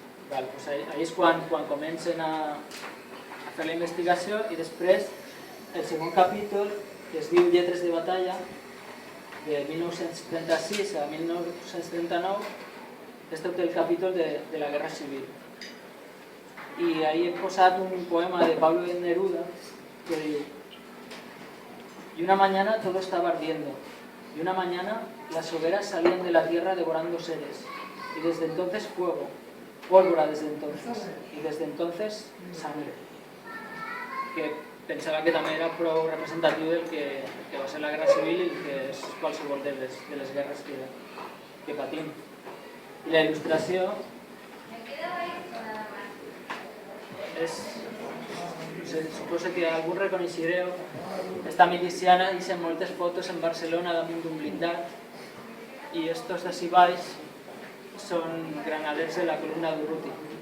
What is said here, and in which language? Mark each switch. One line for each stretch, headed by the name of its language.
Catalan: Ahí és quan comencen a fer la investigació i després el segon capítol, que es diu Lletres de batalla, de 1936 a 1939, és tot el capítol de la Guerra Civil. I ahí he posat un poema de Pablo Neruda que diu:
Spanish: y una mañana todo estaba ardiendo, y una mañana las hogueras salían de la tierra devorando seres, y desde entonces fuego, pólvora desde entonces, y desde entonces sangre.
Catalan: Que pensava que també era prou representatiu del que va ser la Guerra Civil i que és qualsevol de les guerres que patim. I la il·lustració és, suposo que algú reconeixereu, esta miliciana
Spanish: hice
Catalan: moltes fotos en Barcelona damunt d'un blindat i estos d'ací baix són granaders de la columna d'Urruti.